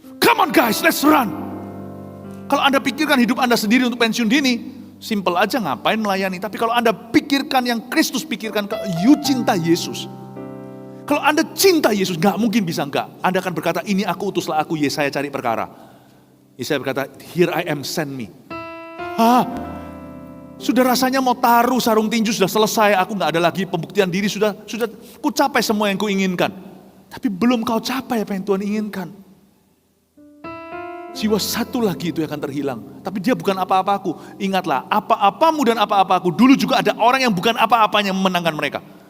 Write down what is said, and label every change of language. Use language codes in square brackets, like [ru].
[en] Come on guys, let's run. [id] Kalau Anda pikirkan hidup Anda sendiri untuk pensiun dini, simple aja, ngapain melayani. Tapi kalau Anda pikirkan yang Kristus pikirkan, you cinta Yesus. Kalau Anda cinta Yesus, gak mungkin bisa enggak. Anda akan berkata, ini aku, utuslah aku, Yesaya cari perkara. [en] Yesaya [id] berkata, [en] here I am, send me. [id] Sudah rasanya mau taruh sarung tinju, sudah selesai, aku gak ada lagi pembuktian diri, sudah ku capai semua yang ku inginkan. Tapi belum kau capai apa yang Tuhan inginkan. Jiwa satu lagi itu yang akan terhilang. Tapi dia bukan apa-apaku. Ingatlah, apa-apamu dan apa-apaku. Dulu juga ada orang yang bukan apa-apanya memenangkan mereka.